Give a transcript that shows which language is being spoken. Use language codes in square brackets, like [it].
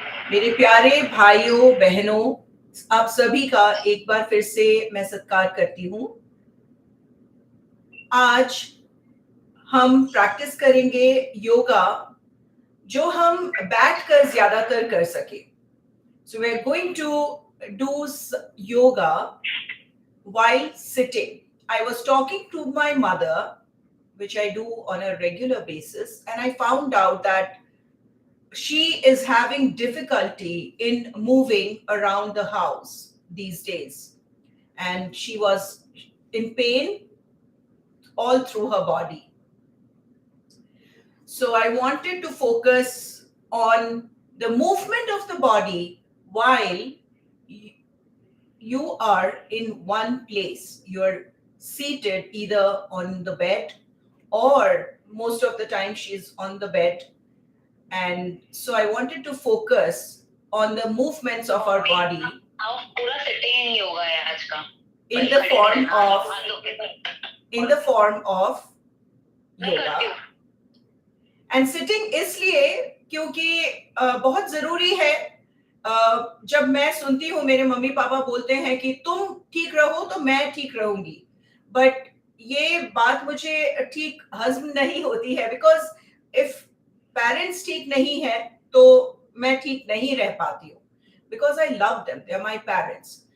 [hi] मेरे प्यारे भाइयों बहनों, आप सभी का एक बार फिर से मैं सत्कार करती हूँ। आज हम प्रैक्टिस करेंगे योगा जो हम बैठकर ज्यादातर कर सके. [en] So we are going to do yoga while sitting. I was talking to my mother, which I do on a regular basis, and I found out that she is having difficulty in moving around the house these days, and she was in pain all through her body. So I wanted to focus on the movement of the body while you are in one place. You're seated either on the bed, or most of the time she's on the bed. And so I wanted to focus on the movements of our body [hi] पूरा sitting yoga है आज का [en] in the form of in the form of yoga. [hi] And sitting इसलिए क्योंकि बहुत जरूरी है. जब मैं सुनती हूँ मेरे मम्मी पापा बोलते हैं कि तुम ठीक रहो तो मैं ठीक रहूंगी, बट ये बात मुझे ठीक हजम नहीं होती है, बिकॉज इफ पेरेंट्स ठीक नहीं है तो मैं ठीक नहीं रह पाती हूँ, [en] Because I love them, they are my parents.